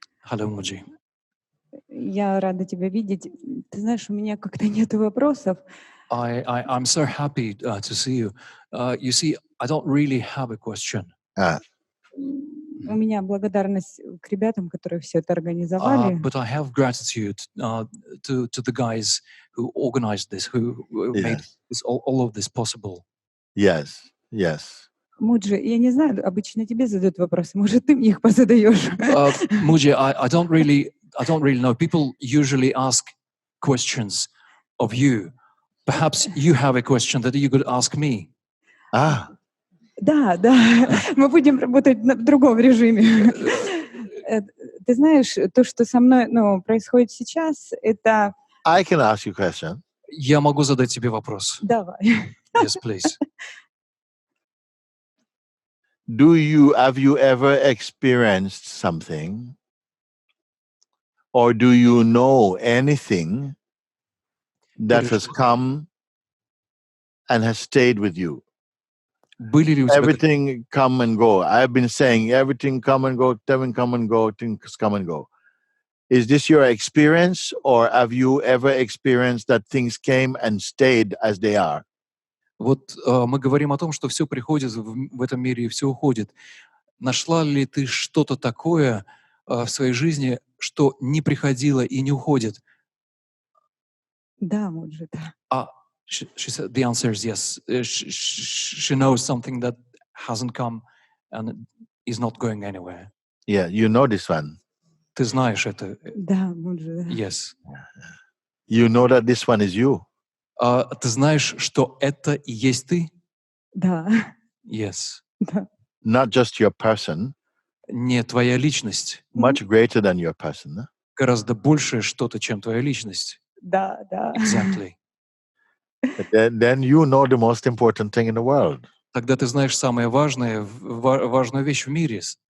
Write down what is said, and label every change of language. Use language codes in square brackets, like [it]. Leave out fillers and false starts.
[en] Hello, Муджи. [ru] Я рада тебя видеть. Ты знаешь, у меня как-то нет вопросов. [en] I'm so happy to see you. You see, I don't really have a question. [ru] У меня благодарность к ребятам, которые все это организовали. [en] But I have gratitude to the guys who organized this, who made all of this possible. Yes. [ru] Муджи, я не знаю, обычно тебе задают вопросы, может, ты мне их позадаешь. [en] Муджи, I don't really know. People usually ask questions of you. Perhaps you have a question that you could ask me. [ru] Да, мы будем работать в другом режиме. Ты знаешь, то, что со мной происходит сейчас, это... [en] I can ask you a question. [ru] Я могу задать тебе вопрос. Давай. [en] Yes, please. have you ever experienced something, or do you know anything that has come and has stayed with you? [ru] Были ли у тебя [en] Everything come and go. I've been saying everything come and go, everything come and go, things come and go. Is this your experience, or have you ever experienced that things came and stayed as they are? [ru] Вот мы говорим о том, что все приходит в этом мире и все уходит. Нашла ли ты что-то такое в своей жизни, что не приходило и не уходит? Да, Муджи, да. [en] She said the answer is yes. She knows something that hasn't come and is not going anywhere. Yeah, you know this one. [ru] Ты знаешь это. Да, Муджи, да. [en] Yes. You know that this one is you. [ru] Ты знаешь, что это и есть ты? Да, [en] Yes. [ru] да. [en] Not just your person, [ru] Не твоя личность. [en] much greater than your person. Huh? [ru] Гораздо большее что-то, чем твоя личность. Да, да. [en] Exactly. Then you know the most important thing in the world. [ru] Тогда ты знаешь самое важное, важную вещь в мире.